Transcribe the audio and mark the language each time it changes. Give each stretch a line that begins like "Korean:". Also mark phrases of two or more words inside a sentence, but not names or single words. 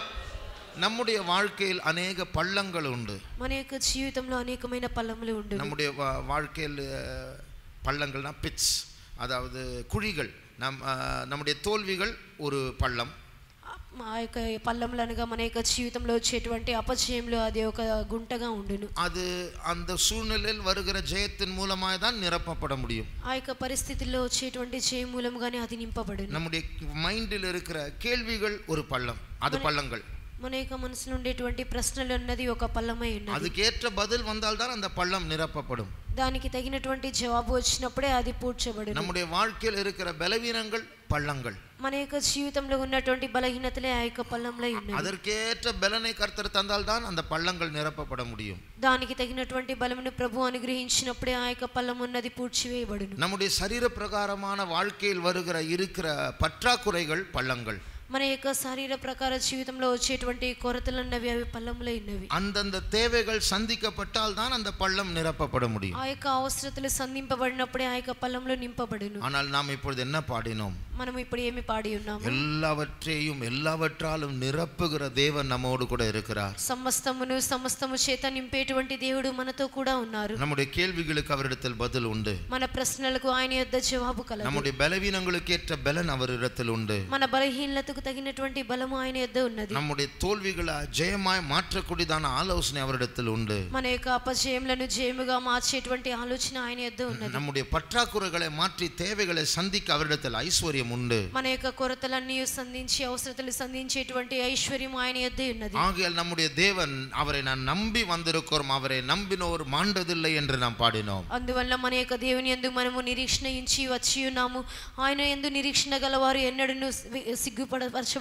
Tamil: நம்முடைய வாழ்க்கையில் அநேக பள்ளங்கள் உண்டு.
Telugu: మన యొక్క జీవితంలో అనేకమైన పల్లములు ఉండు.
Tamil: நம்முடைய வாழ்க்கையில் பள்ளங்கள்னா பிட்ஸ், அதாவது குழிகள். நம்முடைய தோல்விகள் ஒரு பள்ளம்.
Telugu: ఆ యొక్క పల్లములు అనగా మన యొక్క జీవితంలో వచ్చేటువంటి అపజయంలో అది ఒక గుంటగా ఉండును.
Tamil: அது அந்த சூழ்நிலையில் வருகிற ஜெயத்தின் மூலமாக தான் நிரப்பப்பட முடியும்.
Telugu: ఆ యొక్క పరిస్థితుల్లో వచ్చేటువంటి జయం మూలంగానే అది నింపబడును.
Tamil: நம்முடைய மைண்டில் இருக்கிற கேள்விகள் ஒரு பள்ளம், அது பள்ளங்கள்.
Telugu: మన యొక్క మనసులో ఉండేటువంటి ప్రశ్నలు అన్నది ఒక పల్లమై ఉన్నది.
Tamil: அதுக்கேற்ற பதில் வந்தால் தான் அந்த பள்ளம் நிரப்பப்படும்.
Telugu: దానికి తగినటువంటి జవాబు వచ్చినప్పుడే అది పూడ్చబడును.
Tamil: நம்முடைய வாழ்க்கையில் இருக்கிற பலவீனங்கள் பள்ளங்கள்.
Telugu: మన యొక్క జీవితంలో ఉన్నటువంటి బలహీనతలే ఆ యొక్క పల్లంలో ఉన్నాయి.
Tamil: அதற்கேற்ற பலனை கர்த்தர் தந்தால் தான் அந்த பள்ளங்கள் நிரப்பப்பட முடியும்.
Telugu: దానికి తగినటువంటి బలమును ప్రభు అనుగ్రహించినప్పుడే ఆ యొక్క పల్లం ఉన్నది పూడ్చివేయబడును.
Tamil: நம்முடைய சரீர பிரகாரமான வாழ்க்கையில் இருக்கிற பற்றாக்குறைகள் பள்ளங்கள்.
Telugu: మన యొక్క శరీర ప్రకార జీవితంలో వచ్చేటువంటి కొరతలు అన్నవి అవి పల్లములై ఉన్నవి.
Tamil: அந்தந்த தேவைகள் சந்திக்கப்பட்டால் தான் அந்த பள்ளம் நிரப்பப்பட முடியும்.
Telugu: ఆ యొక్క అవసరతలు సంధింపబడినప్పుడే ఆ యొక్క పల్లంలో నింపబడును.
Tamil: ஆனால் நாம் இப்பொழுது என்ன பாடினோம்?
Telugu: మనం ఇప్పుడు ఏమి పాడి ఉన్నాము?
Tamil: எல்லாவற்றையும் எல்லாவற்றாலும் நிரப்புகிற தேவன் நம்மோடு கூட இருக்கிறார்.
Telugu: సమస్తము చేత నింపేటువంటి దేవుడు మనతో కూడా ఉన్నారు.
Tamil: நம்முடைய கேள்விகளுக்கு அவரிடத்தில் பதில் உண்டு.
Telugu: మన ప్రశ్నలకు ఆయన యొద్ద జవాబు కలదు.
Tamil: நம்முடைய பலவீனங்களுக்கு ஏற்ற பலன் அவரிடத்தில் உண்டு.
Telugu: మన బలహీనతకు తగినటువంటి బలము ఆయన యొద్ద ఉన్నది.
Tamil: நம்முடைய தோல்விகளை ஜெயமாய் மாற்றக்கூடியதான ஆலோசனை அவரிடத்தில் உண்டு.
Telugu: మన యొక్క అపజయములను జయముగా మార్చేటువంటి ఆలోచన ఆయన యొద్ద ఉన్నది.
Tamil: நம்முடைய பற்றாக்குறைகளை மாற்றி தேவைகளை சந்திக்க அவரிடத்தில் ஐஸ்வர்யம் உண்டு.
Telugu: మన యొక్క కొరతలన్నీ సంధించి అవసరతలు సంధించేటువంటి ఐశ్వర్యం ఆయన యొద్ద ఉన్నది.
Tamil: ஆகையால் நம்முடைய தேவன் அவரை நான் நம்பி வந்திருக்கிறோம், அவரை நம்பினோர் மாண்டதில்லை என்று நாம் பாடினோம்.
Telugu: అందువల్ల మన యొక్క దేవుని యందు మనము నిరీక్షణ ఉంచి వచ్చి ఉన్నాము. ఆయన యందు నిరీక్షణ గలవారు ఎన్నడూను సిగ్గుపడ